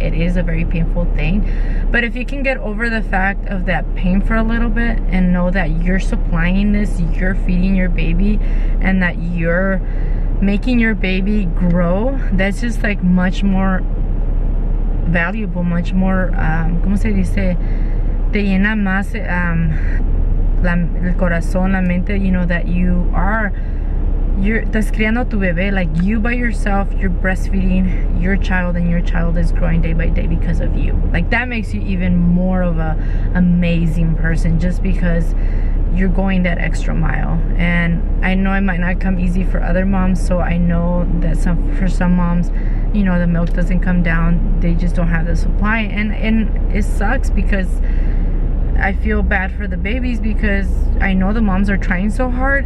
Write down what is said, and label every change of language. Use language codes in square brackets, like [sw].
[en] It is a very painful thing. But if you can get over the fact of that pain for a little bit, and know that you're supplying this, you're feeding your baby, and that you're making your baby grow, that's just like much more valuable, much more [es] ¿cómo se dice? Te llena más el corazón, la mente, [en] you know, [es] that estás criando tu bebé. [en] Like, you by yourself, you're breastfeeding your child, and your child is growing day by day because of you. Like, that makes you even more of a amazing person, just because you're going that extra mile. And I know it might not come easy for other moms, so I know that for some moms, you know, the milk doesn't come down, they just don't have the supply, and it sucks, because I feel bad for the babies, because I know the moms are trying so hard.